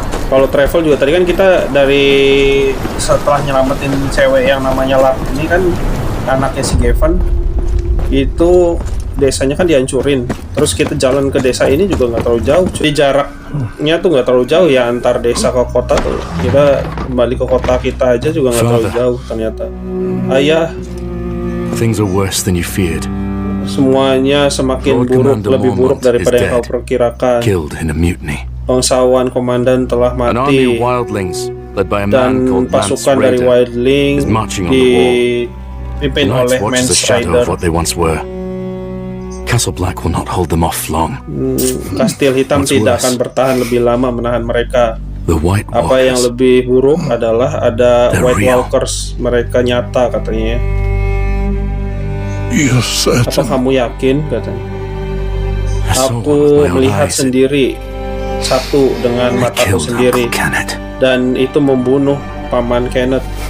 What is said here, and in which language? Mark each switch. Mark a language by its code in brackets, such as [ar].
[id] Kalau travel juga tadi kan kita dari setelah nyelamatin cewek yang namanya Lat ini kan anaknya si Gavin, itu desanya kan dihancurin. Terus kita jalan ke desa ini juga nggak terlalu jauh. Jadi jaraknya tuh nggak terlalu jauh ya antar desa ke kota tuh. Kita kembali ke kota kita aja juga nggak terlalu jauh ternyata. Ayah. [en] Things are worse than you feared. [id] Semuanya semakin buruk, lebih buruk daripada yang kau perkirakan. [en] Killed in a mutiny. [id] Bangsawan komandan telah mati dan pasukan dari Wildlings dipimpin oleh Mance Rayder. [en] Castle Black will not hold them off long. [id] Kastil Hitam tidak akan bertahan lebih lama menahan mereka. Apa yang lebih buruk adalah ada White Walkers, mereka nyata, katanya. Apa kamu yakin, katanya? Aku melihat sendiri satu dengan mataku sendiri, dan itu membunuh paman Kenneth.